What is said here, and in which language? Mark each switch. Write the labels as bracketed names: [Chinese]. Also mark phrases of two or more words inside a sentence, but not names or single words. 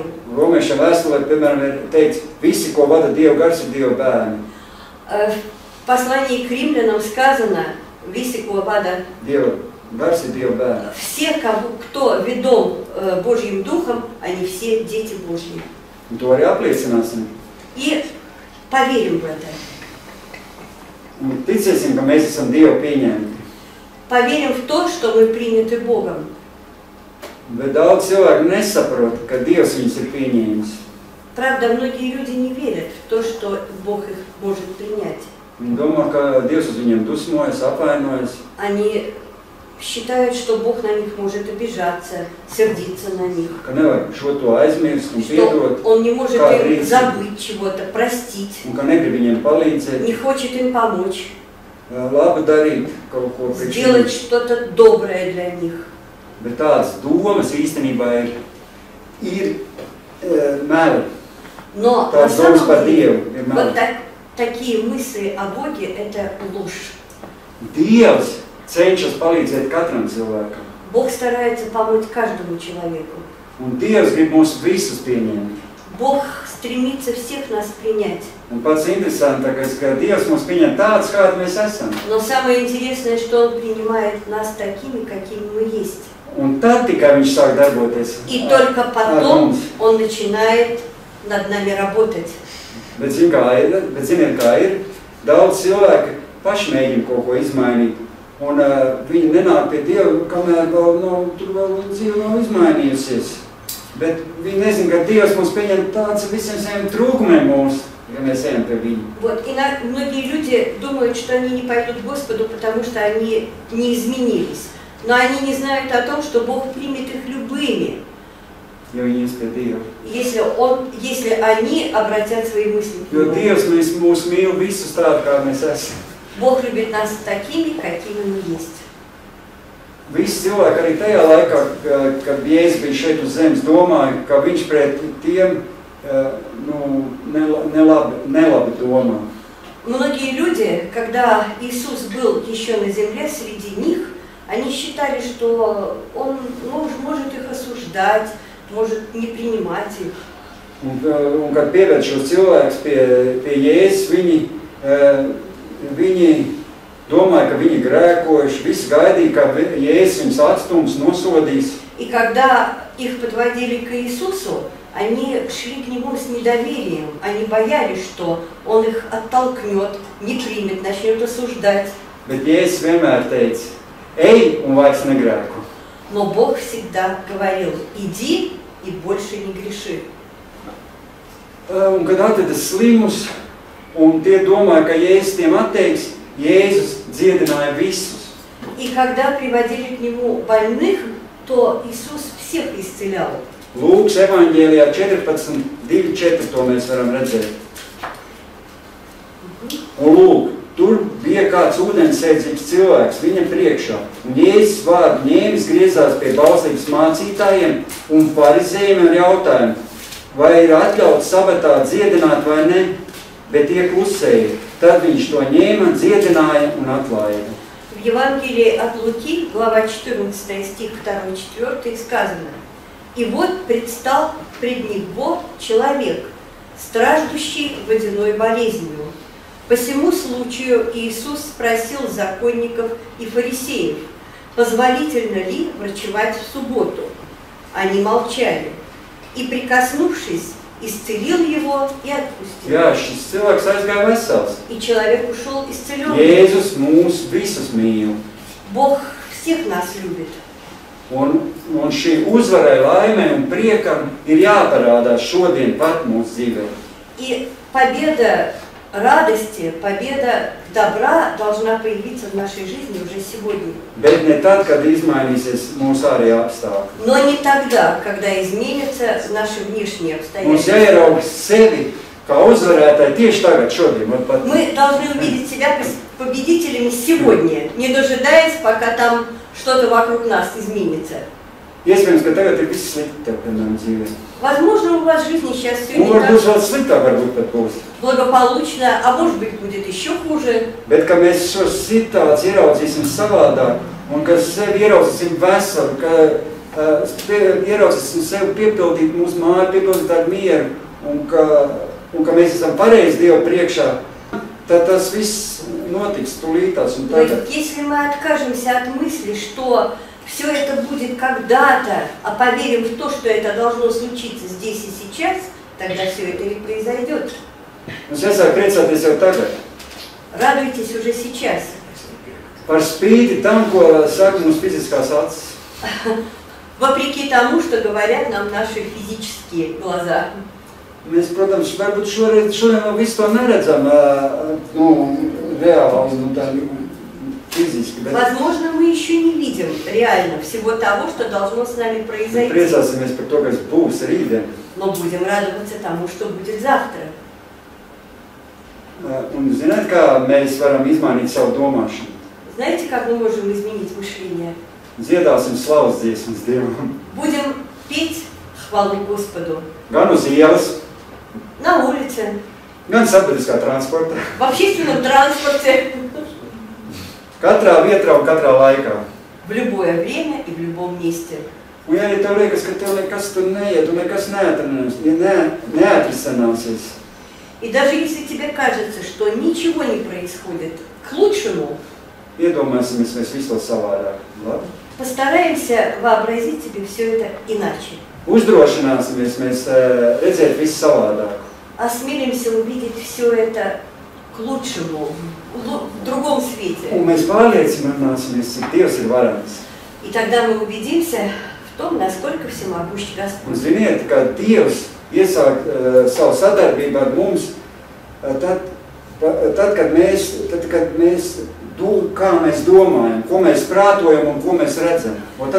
[Latvian] Romiešiem vēstulē, piemēram, ir teikts, visi, ko vada Dieva gars, ir Dieva bērni. [Russian] В послании к римлянам сказано, [Latvian] visi, ko vada Dieva gars ir Dieva bērni. [Russian] все, кто ведом Божьим Духом, они все дети Божьи. [Latvian] Un to arī apliecināsim. [Russian] И поверим в это. [Latvian] Un ticēsim, ka mēs esam Dieva pieņemti. [Russian] Поверим в то, что мы приняты Богом. [Latvian] Bet daudz cilvēku nesaprot, ka Dievs viņus ir pieņēmis. [Russian] Правда, многие люди не верят в то, что Бог их может принять. [Latvian] Viņi domā, ka Dievs uz viņiem dusmojas, apvainojas. [Russian] Они считают, что Бог на них может обижаться, сердиться на них. [Latvian] Ka nevajag šo to aizmirst un [Russian] Что [Latvian] piedot. [Russian] Он не может [Latvian] Kā [Russian] им [Latvian] rīcība. [Russian] забыть чего-то, простить, [Latvian] Un ka negrib viņiem palīdzēt, [Russian] не хочет им помочь, [Latvian] labi darīt kaut ko priekš [Russian] сделать [Latvian] viņiem. [Russian] что-то доброе для них. [Latvian] Bet tādas domas īstenībā ir meli. [Russian] Но на [Latvian] Tādas domas par [Russian] самом деле, [Latvian] Dievu ir [Russian] вот [Latvian] meli. [Russian] такие мысли о Боге – это ложь. [Latvian] Dievs cenšas palīdzēt katram cilvēkam. [Russian] Бог старается помочь каждому человеку. [Latvian] Un Dievs grib mūs visus pieņemt. [Russian] Бог стремится всех нас принять. [Latvian] Un pats interesantākais, ka Dievs mūs pieņem tādus, kādi mēs esam. [Russian] Но самое интересное, что Он принимает нас такими, какими мы есть. [Latvian] Un tad tikai viņš sāk darboties. [Russian] И только [Latvian] ar [Russian] потом [Latvian] mums. [Russian] Он начинает над нами работать. [Latvian] Bet ziniet, kā ir, daudz cilvēki paši mēģina kaut ko izmainīt. Un viņi nenāk pie Dieva, kamēr tur vēl dzīve nav izmainījusies. Bet viņi nezina, ka Dievs mūs pieņem tāds ar visiem saviem trūkumiem mūs, ja mēs ejam pie viņa. [Russian] Вот. И многие люди думают, что они не пойдут к Господу, потому что они не изменились. Но они не знают о том, что Бог примет их любыми, [Latvian] Ja viņi ies pie Dieva. [Russian] если они обратят свои мысли к [Latvian] Jo [Russian] Нему. [Latvian] Dievs mūs mīl visus tādu, kā mēs esam. [Russian] Бог любит нас такими, какими мы есть. [Latvian] visi cilvēki arī tajā laikā, kad Jēzus bija šeit uz zemes, domāja, ka viņš pret tiem nelabi domā. [Russian] Многие люди, когда Иисус был еще на земле среди них, они считали, что Он может их осуждать, может не принимать их. [Latvian] Un kad pievērš šos cilvēkus pie Jēzus, viņi domāja, ka viņi grēkojuši, visi gaidīja, ka Jēzus viņus atstums, nosodīs. [Russian] И когда их подводили к Иисусу, они шли к Нему с недоверием, они боялись, что Он их оттолкнет, не примет, начнет осуждать. [Latvian] Bet Jēzus vienmēr teica, ej un vairs negrēko. [Russian] Но Бог всегда говорил, иди и больше не греши. [Latvian] Un kad atveda slimus, un tie domāja, ka Jēzus tiem atteiks, Jēzus dziedināja visus. [Russian] И когда приводили к Нему больных, то Иисус всех исцелял. [Latvian] Lūkas evaņģēlijā 14:2-4 to mēs varam redzēt. Un lūk, tur bija kāds ūdensēdzīgs cilvēks viņa priekšā, un Jēzus vārdu ņēmis griezās pie bauslības mācītājiem un farizējiem ar jautājumu, vai ir atļauts sabatā dziedināt vai ne, bet tie klusēja. Tad viņš to ņēma, dziedināja un atlaida. [Russian] В Евангелии от Луки, глава 14, стих 2-4 сказано: «И вот предстал пред них Бог человек, страждущий водяной болезнью. По сему случаю Иисус спросил законников и фарисеев, позволительно ли врачевать в субботу. Они молчали. И, прикоснувшись, исцелил его и отпустил». [Latvian] Jā, šis cilvēks aizgāja vesels. [Russian] И человек ушел исцеленным. [Latvian] Jēzus mūs visus mīl. [Russian] Бог всех нас любит. [Latvian] Un šī uzvarai, laimē un priekam ir jāparādās šodien pat mūsu dzīvē. [Russian] И победа радости, победа добра должна появиться в нашей жизни уже сегодня. [Latvian] Bet ne tad, kad izmainīsies mūsu ārējie apstākļi. [Russian] Но не тогда, когда изменятся наши внешние [Latvian] Mums [Russian] обстоятельства. [Latvian] jāieraug sevi kā uzvarētāji tieši tagad, šodien. [Russian] Мы должны увидеть себя победителями сегодня, не дожидаясь, пока там что-то вокруг нас изменится. [Latvian] Iespējams, ka tagad ir viss sliktāk, piemēram, dzīvē. [Russian] Возможно, у вас в жизни сейчас все [Latvian] Un [Russian] не [Latvian] varbūt vēl [Russian] так [Latvian] sliktāk varbūt pat būs. [Russian] благополучно, а может быть будет еще хуже. [Latvian] Bet, ka mēs šo situāciju ieraudzīsim savādāk, un ka sevi ieraudzīsim veselu, ka ieraudzīsim sevi piepildīt mūsu māju, piepildīt ar mieru, un ka mēs esam pareizi Dievu priekšā, tad tas viss notiks tūlītās un [Russian] Но [Latvian] tagad. [Russian] если мы откажемся от мысли, что все это будет когда-то, а поверим в то, что это должно случиться здесь и сейчас, тогда все это и произойдет. [Latvian] Mums jāsāk priecāties jau tagad. [Russian] Радуйтесь уже сейчас. [Latvian] Par spīti tam, ko saka mums fiziskās acis. [Russian] Вопреки тому, что говорят нам наши физические глаза. [Latvian] Mēs, protams, varbūt šodien vēl visu to neredzam, reāli, tā fiziski, bet [Russian] Возможно, мы еще не видим реально всего того, что должно с нами произойти. [Latvian] priecāsimies par to, kas būs rītdien. [Russian] Но будем радоваться тому, что будет завтра. [Latvian] Un zināt, kā mēs varam izmainīt savu domāšanu? [Russian] Знаете, как мы можем изменить мышление? [Latvian] Dziedāsim slavas dziesmas Dievam. [Russian] Будем петь хвалу Господу [Latvian] Gan uz ielas, [Russian] на улице, [Latvian] gan sabiedriskā transportā. [Russian] в общественном транспорте, [Latvian] Katrā vietā un katrā laikā. [Russian] в любое время и в любом месте. [Latvian] Un ja tev liekas, ka tev nekas tur neiet un nekas neatrisināsies, [Russian] И даже если тебе кажется, что ничего не происходит к лучшему, [Latvian] iedomāsimies mēs visu to savādāk. Labi? [Russian] постараемся вообразить себе все это иначе. [Latvian] Uzdrošināsimies mēs redzēt visu savādāk. [Russian] Осмелимся увидеть все это к лучшему, в другом свете. [Latvian] Un mēs pārliecināsimies, cik Dievs ir varens. [Russian] И тогда мы убедимся в том, насколько всемогущ [Latvian] Un [Russian] Господь. [Latvian] ziniet, ka Dievs iesāk savu sadarbību ar mums, tad, kad mēs kā mēs domājam, ko mēs prātojam un ko mēs redzam.